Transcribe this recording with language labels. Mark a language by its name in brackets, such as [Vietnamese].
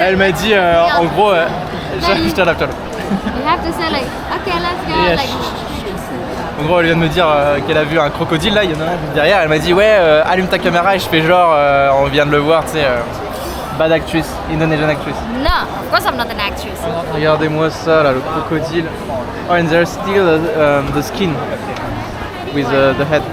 [French] Elle m'a dit en gros, je t'adapte. [English] You have to say like, okay, let's go. Yes. Like, [French] En gros, elle vient de me dire qu'elle a vu un crocodile là, il y en a un derrière. Elle m'a dit ouais, allume ta caméra et je fais genre, on vient de le voir, tu sais. [English] Bad actrice, Indonesian actrice. no, of course I'm not an actress. [French] Regardez-moi ça là, le crocodile. [English] Oh, and there's still the skin with the head.